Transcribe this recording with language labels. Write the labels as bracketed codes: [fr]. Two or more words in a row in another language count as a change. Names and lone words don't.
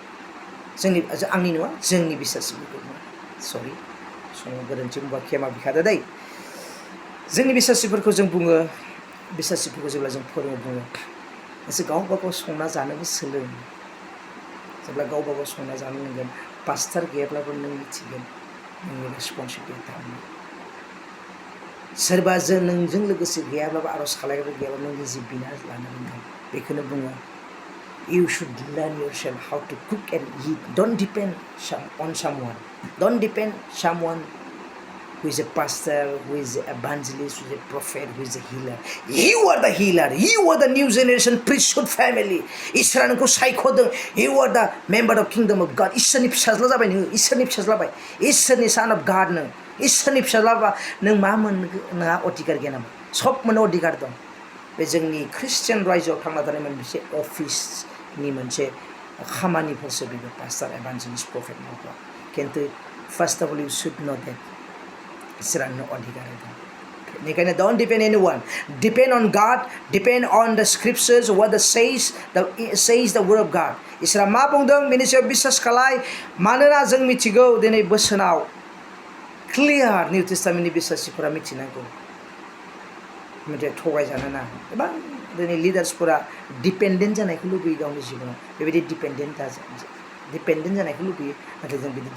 [brx] आंनि नङा जोंनि बिसासिफोरखौ सरि समाव गोरोन्थि बुंबा खेमा बिखादो दै जोंनि बिसासिफोरखौ जों बुङो बिसासिफोरखौ जेब्ला जों फोरोङो बुङो एसे गावबा गाव संना जानोबो सोलों जेब्ला गावबा गाव संना जानो नांगोन पास्टार गैयाब्लाबो नों मिथिगोन नोंनि रेसपन्सिबिलिटि सोरबा नोंजों लोगोसे गैयाब्लाबो आर'ज खालायग्रा गैयाब्ला नों निजे बिना लानो रोंगोन बेखौनो बुङो [en] you should learn yourself how to cook and eat don't depend on someone don't depend someone who is a pastor who is an evangelist who is a prophet who is a healer you are the healer you are the new generation priesthood family [brx] इसोरा नोंखौ सायख'दों [en] you are the member of kingdom of God [brx] इसोरनि फिसाज्ला जाबाय नोङो इसोरनि फिसाज्ला जाबाय इसोरनि [en] son of God [brx] नों इसोरनि फिसाज्लाबा नों मा नोंहा अधिकार गैया नामा सब मोननो अधिकार दं बे जोंनि ख्रिस्टियान रायजोआव थांना थानाय मोनसे अफिसनि मोनसे खामानिफोरसो बेबो [en] pastor evangelist prophet [brx] मावग्रा खिन्थु [en] first of all you should know that [brx] इसोरा नोंनो अधिकार होदों बेनिखायनो [en] don't depend anyone depend on God depend on the scriptures what says the word of God [brx] इसोरा मा बुंदों बेनि सायाव बिश्वास खालाय मानोना जों मिथिगौ दिनै बोसोनाव क्लियार निउ टेस्टामेन्टनि बिश्वासिफोरा मिथिनांगौ मेथाइ थगायजानो नाङा गोबां दिनै लिडार्सफोरा डिपेन्डेन्ट जानायखौ लुबैयो गावनि जिबनाव बेबायदि डिपेन्डेन्ट जानायखौ लुबैयो नाथाय जों बिदि